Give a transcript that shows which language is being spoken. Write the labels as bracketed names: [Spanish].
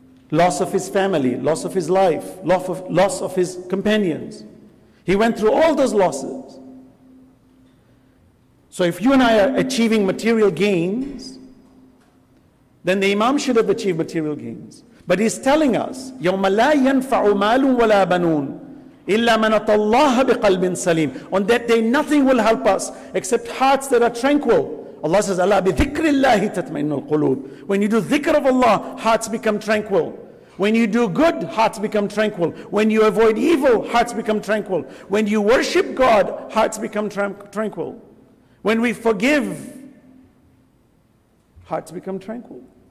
[English] Loss of his family, loss of his life, loss of his companions. He went through all those losses. So if you and I are achieving material gains, then the Imam should have achieved material gains. But he's telling us, [Arabic] يَوْمَ لَا يَنْفَعُ مَالٌ وَلَا بَنُونَ إِلَّا مَنْ أَتَى اللَّهَ بِقَلْبٍ سَلِيمٍ. [English] On that day, nothing will help us except hearts that are tranquil. Allah says, [Arabic] أَلَا بِذِكْرِ اللَّهِ تَطْمَئِنُّ الْقُلُوبِ. [English] When you do dhikr of Allah, hearts become tranquil. When you do good, hearts become tranquil. When you avoid evil, hearts become tranquil. When you worship God, hearts become tranquil. When we forgive, hearts become tranquil.